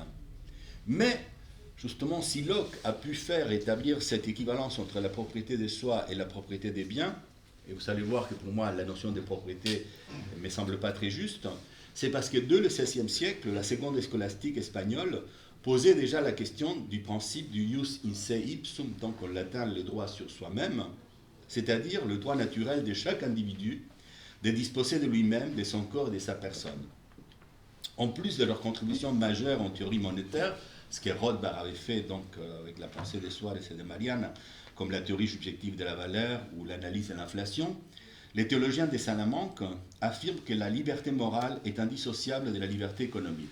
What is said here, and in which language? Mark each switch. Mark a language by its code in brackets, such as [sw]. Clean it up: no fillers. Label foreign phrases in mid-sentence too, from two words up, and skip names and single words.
[fr] Mais, justement, si Locke a pu faire établir cette équivalence entre la propriété de soi et la propriété des biens, et vous allez voir que pour moi la notion de propriété ne me semble pas très juste, c'est parce que dès le XVIe siècle, la seconde scolastique espagnole posait déjà la question du principe du [la] jus in se ipsum, [fr] donc en latin le droit sur soi-même, c'est-à-dire le droit naturel de chaque individu de disposer de lui-même, de son corps et de sa personne. En plus de leur contribution majeure en théorie monétaire, ce que Rothbard avait fait donc, avec la pensée de Suárez et de Mariana, comme la théorie subjective de la valeur ou l'analyse de l'inflation, les théologiens de Salamanque affirment que la liberté morale est indissociable de la liberté économique.